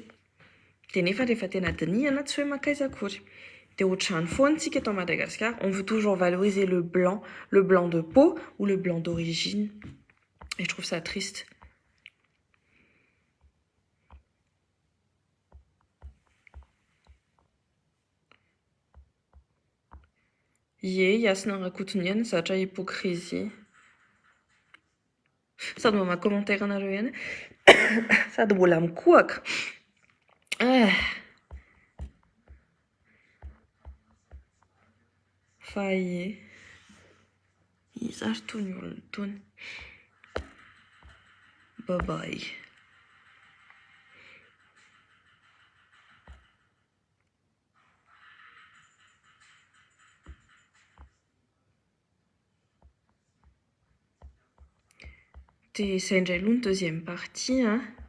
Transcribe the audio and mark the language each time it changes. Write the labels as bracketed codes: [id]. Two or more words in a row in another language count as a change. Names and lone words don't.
[mg] De nefa rehefa tena dinihana tsy hoe makaiza akory. De ohatrany foana tsika eto Madagascar, [fr] on veut toujours valoriser le blanc de peau ou le blanc d'origine. Et je trouve ça triste. Ye, [mg] Yasna Rakutunian, zatra hypocrisie. Sady mama commentaire anareo ihany. Sady mbola mikohaka. Fa ye. Izary tony olona tony. [en] Bye bye. [fr] C'est une deuxième partie, hein.